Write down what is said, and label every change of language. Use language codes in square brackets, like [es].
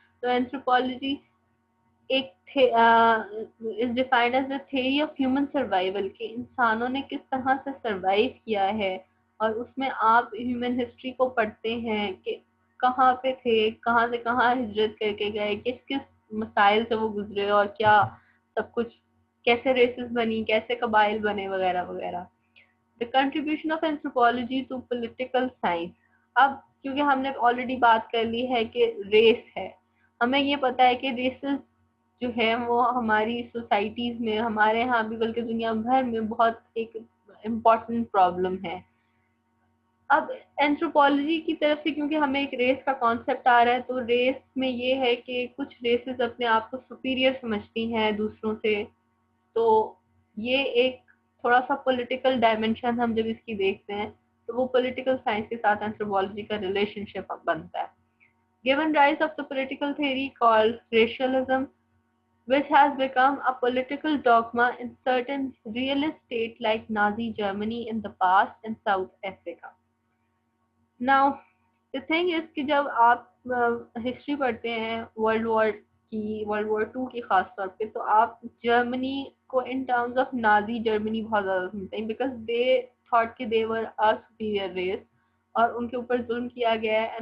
[ur] تو اینتھروپولوجی [en] ایک is defined as a theory of human survival, [ur] کہ انسانوں نے کس طرح سے سروائیو کیا ہے. اور اس میں آپ ہیومن ہسٹری کو پڑھتے ہیں کہ کہاں پہ تھے، کہاں سے کہاں ہجرت کر کے گئے، کس کس مسائل سے وہ گزرے، اور کیا سب کچھ، کیسے ریسز بنی، کیسے قبائل بنے، وغیرہ وغیرہ. [en] The contribution of anthropology to political science. [ur] اب کیونکہ ہم نے آلریڈی بات کر لی ہے کہ ریس ہے، ہمیں یہ پتا ہے کہ ریسز جو ہے وہ ہماری سوسائٹیز میں، ہمارے ہاں بھی بلکہ دنیا بھر میں بہت ایک امپورٹنٹ پرابلم ہے. اب اینتھروپولوجی کی طرف سے کیونکہ ہمیں ایک ریس کا کانسیپٹ آ رہا ہے، تو ریس میں یہ ہے کہ کچھ ریسز اپنے آپ کو سپیریئر سمجھتی ہیں دوسروں سے. تو یہ ایک تھوڑا سا پولیٹیکل ڈائمینشن ہم جب اس کی دیکھتے ہیں تو وہ پولیٹیکل سائنس کے ساتھ اینتھروپولوجی کا ریلیشن شپ بنتا ہے. [en] Given rise of the political theory called racialism, which has become a political dogma in certain realist states like Nazi Germany in the past and South Africa. Now, the thing is [ur] کہ جب آپ history پڑھتے ہیں world war کی، world war 2 کی خاص طور پہ، تو آپ جرمنی کو [en] in terms of [ur] Nazi Germany بہت زیادہ سنتے ہیں، [en] because they thought [ur] کہ [en] they were a superior race, [ur] اور ان کے اوپر ظلم کیا گیا ہے.